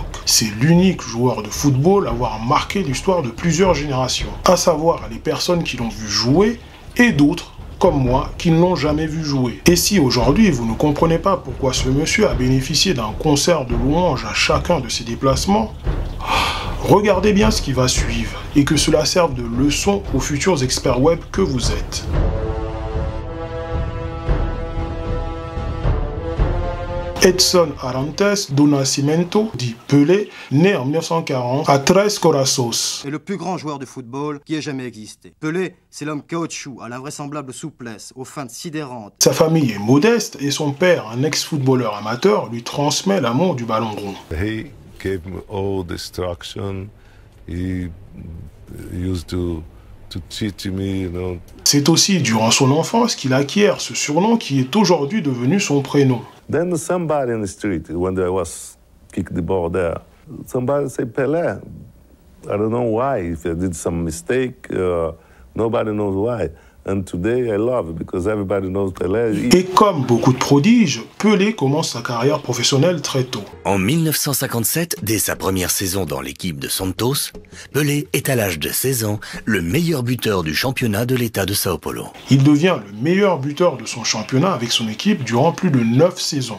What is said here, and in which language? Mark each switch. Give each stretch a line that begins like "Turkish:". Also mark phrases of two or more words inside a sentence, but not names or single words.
French: C'est l'unique joueur de football à avoir marqué l'histoire de plusieurs générations, à savoir les personnes qui l'ont vu jouer et d'autres, comme moi, qui ne l'ont jamais vu jouer. Et si aujourd'hui vous ne comprenez pas pourquoi ce monsieur a bénéficié d'un concert de louanges à chacun de ses déplacements, regardez bien ce qui va suivre et que cela serve de leçon aux futurs experts web que vous êtes. Edson Arantes do Nascimento, dit Pelé, né en 1940 à Tres Corações. Est le plus grand joueur de football qui ait jamais existé. Pelé, c'est l'homme caoutchouc, à l'invraisemblable souplesse, aux feintes sidérantes. Sa famille est modeste et son père, un ex-footballeur amateur, lui transmet l'amour du ballon rond.
English: He gave me all the instruction. He used to teach me, you know.
French: C'est aussi durant son enfance qu'il acquiert ce surnom qui est aujourd'hui devenu son prénom.
English: Then somebody in the street, when I was kicked the ball there, somebody said Pelé. I don't know why, if I did some mistake, nobody knows why. And today I love it because everybody knows Pelé.
French: Et comme beaucoup de prodiges, Pelé commence sa carrière professionnelle très tôt. En 1957, dès sa première saison dans l'équipe de Santos, Pelé est à l'âge de 16 ans le meilleur buteur du championnat de l'État de Sao Paulo. Il devient le meilleur buteur de son championnat avec son équipe durant plus de 9 saisons.